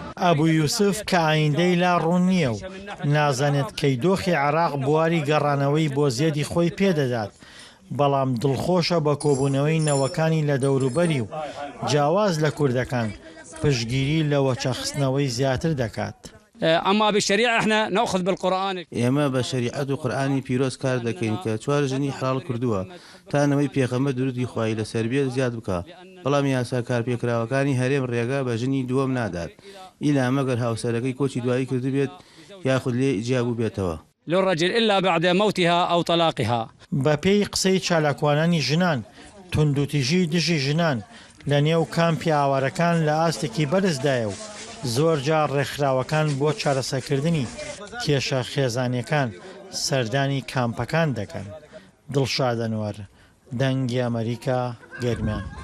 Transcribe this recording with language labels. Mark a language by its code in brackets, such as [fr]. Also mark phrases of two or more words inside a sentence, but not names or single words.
[ckb] ئەبوو یوسف کە ئایندەی لا ڕوون نییە و نازانێت کەی دۆخی عێراق بواری گەڕانەوەی بۆ زێدی خۆی پێدەدات، بەڵام دڵخۆشە بە کۆبوونەوەی نەوەکانی لە دەوروبەری و جیاواز لە کوردەکان پشتگیری لە وەچەخستنەوەی زیاتر دەکات. [ar] أما بالشريعة احنا نأخذ بالقرآن. [ckb] ئێمە بە شریعەت و قورئانی پیرۆز کار دەکەین کە 4 ژنی حلال کردووە تا نەوەی پێغەمبەر درودی خوای لەسەر بێت زیاد بکە، بەڵام یاسا کارپێکراوەکانی هەرێم ڕێگا بە ژنی دووەم نادات ئیلا مەگەر هاوسەرەکەی کۆچی دوایی کردو بێت یاخود لێ ئیجاب بێتەوە. [ar] للرجل إلا بعد موتها أو طلاقها. [ckb] بە پێی قسەی چالاکوانانی ژنان توندوتیژی دژی ژنان لە نێو کامپی ئاوارەکان لە ئاستێکی بەرزدایە و زۆر جار ڕێکخراوەکان بۆ چارەسەرکردنی کێشە خێزانیەکان سەردانی کامپەکان دەکەن. دڵشادەنوەر، دەنگی ئەمریکا، گەرمیان.